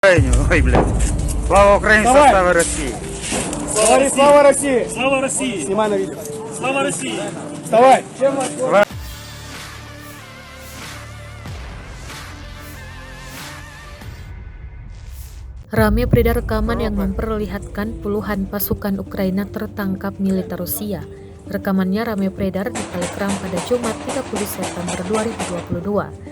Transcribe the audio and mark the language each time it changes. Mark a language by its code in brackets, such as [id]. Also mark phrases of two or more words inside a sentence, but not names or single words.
[ru] Ой, блядь. Слава Украине, Давай. слава России. Говори, слава России! Слава России! Снимай на видео. Слава России! Вставай! [id] Rame beredar rekaman yang memperlihatkan puluhan pasukan Ukraina tertangkap militer Rusia. Rekamannya rame beredar di Telegram pada Jumat 30 September 2022.